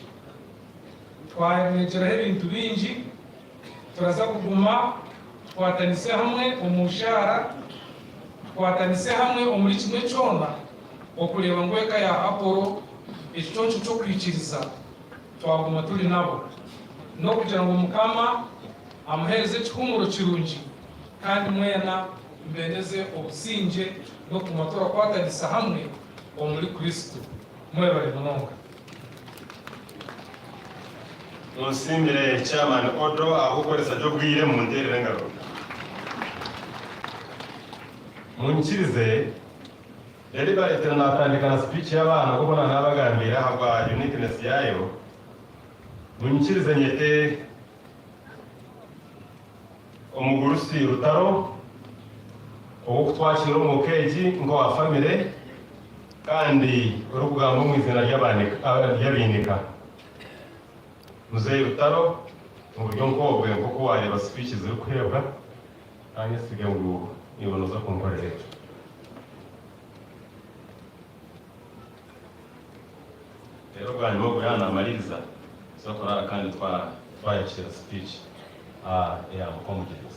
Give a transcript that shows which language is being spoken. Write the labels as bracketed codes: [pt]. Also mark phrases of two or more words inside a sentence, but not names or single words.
[nyn] Twayegeraho ebintu bingi, turaza kuguma tukwatanise hamwe omushara, tukwatanise hamwe omuri kimwe kyona okureba ngu eka ya Apolo ekiconco ky'okwikiriza twaguma turi nabo n'okugira ngo Mukama amuhereze ekihumuro kirungi kandi mwena mbendeze obusinge n'okuguma turakwatanisa hamwe omuri Kristo. Mwebale munonga. Munsimbire chairman Odo agukoresa jobwire mu nterere ngaro. Munkirize yari baretera natandika na speech y'abana kubona nabagambira habwa uniqueness yayo. Munkirize nyete omugurusi rutaro okutwakira omukeji ngo wa family kandi urugamba mu izina ry'abinika muzeyi rutaro mu buryo nkobwe kuko wareba speech ziri kurebwa nanjye sige ngo nibonoza kumkorera rero bwanyuma buyana amaririza zo kurara kandi twayakira speech ya mukomugiriza.